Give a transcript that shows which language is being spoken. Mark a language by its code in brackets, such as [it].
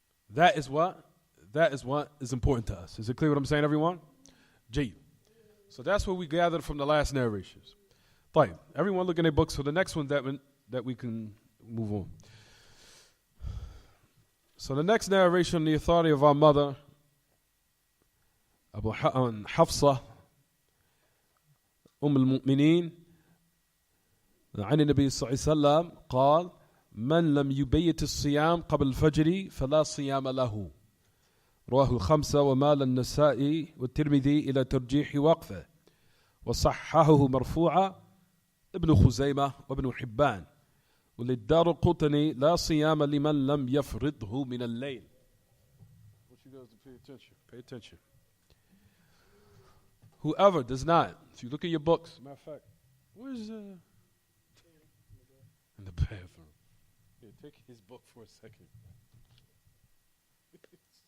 [en] That is what is important to us. Is it clear what I'm saying, everyone? Jay. So that's what we gathered from the last narrations. Fine. Everyone look in their books for the next one that we can move on. So the next narration, the authority of our mother, Hafsa, [ar] المؤمنين عن النبي صلى الله عليه وسلم قال من لم يبيت الصيام قبل الفجر فلا صيام له رواه الخمسة ومال النسائي والترمذي إلى ترجيح وقفه وصححه مرفوعا ابن خزيمة وابن حبان وللدار القطني لا صيام لمن لم يفرضه من الليل. [en] I want you guys to pay attention. Whoever does not, if you look at your books, matter of fact, where's in the bathroom? Here, take his book for a second. Kids.